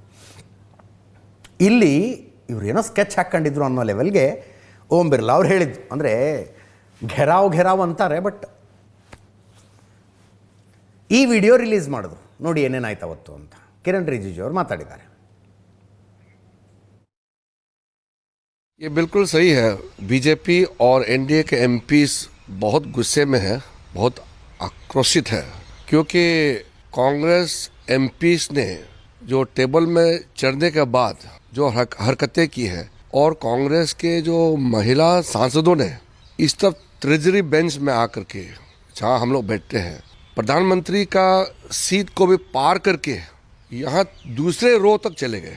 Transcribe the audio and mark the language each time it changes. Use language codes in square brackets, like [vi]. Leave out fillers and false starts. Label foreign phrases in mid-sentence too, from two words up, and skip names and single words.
[kn] ಇಲ್ಲಿ ಇವ್ರು ಏನೋ ಸ್ಕೆಚ್ ಹಾಕ್ಕೊಂಡಿದ್ರು ಅನ್ನೋ ಲೆವೆಲ್ಗೆ ಓಂ ಬಿರ್ಲಾ ಅವ್ರು ಹೇಳಿದ್ದು. ಅಂದರೆ ಘೆರಾವ್ ಅಂತಾರೆ, ಬಟ್ ಈ ವಿಡಿಯೋ ರಿಲೀಸ್ ಮಾಡಿದ್ರು ನೋಡಿ ಏನೇನಾಯ್ತು ಅವತ್ತು ಅಂತ ಕಿರಣ್ ರಿಜಿಜು ಅವರು ಮಾತಾಡಿದ್ದಾರೆ. [hi] ये बिल्कुल सही है। बीजेपी और एनडीए के एमपीस बहुत गुस्से में है, बहुत आक्रोशित है, क्योंकि कांग्रेस एमपीस ने जो टेबल में चढ़ने के बाद जो हरकतें की है, और कांग्रेस के जो महिला सांसदों ने इस तरफ [en] treasury bench [hi] में आकर के, जहां हम लोग बैठते हैं, प्रधानमंत्री का सीट को भी पार करके यहाँ दूसरे रो तक चले गए।